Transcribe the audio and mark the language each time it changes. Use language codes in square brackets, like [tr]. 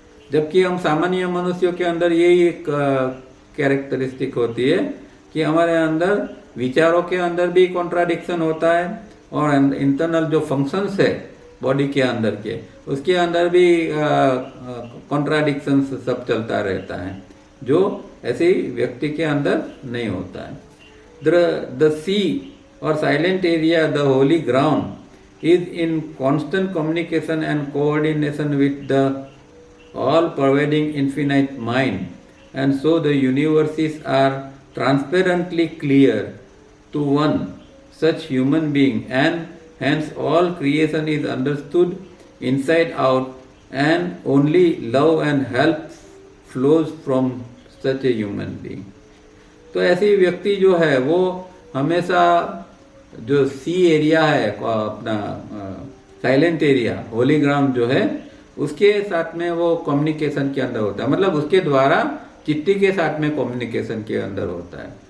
[hi] जबकि हम सामान्य मनुष्यों के अंदर यही एक कैरेक्टरिस्टिक होती है कि हमारे अंदर विचारों के अंदर भी कॉन्ट्राडिक्शन होता है और इंटरनल जो फंक्शंस है बॉडी के अंदर के उसके अंदर भी कॉन्ट्राडिक्शन सब चलता रहता है, जो ऐसे व्यक्ति के अंदर नहीं होता है। [en] The sea और silent area, the holy ground is in constant communication and coordination with the all-pervading infinite mind, and so the universes are transparently clear to one such human being, and hence all creation is understood inside out, and only love and help flows from such a human being। [hi] तो ऐसी व्यक्ति जो है वो हमेशा जो सी area है अपना साइलेंट एरिया, होली ग्राउंड जो है, उसके साथ में वो कम्युनिकेशन के अंदर होता है। मतलब उसके द्वारा चिट्ठी के साथ में कम्युनिकेशन के अंदर होता है।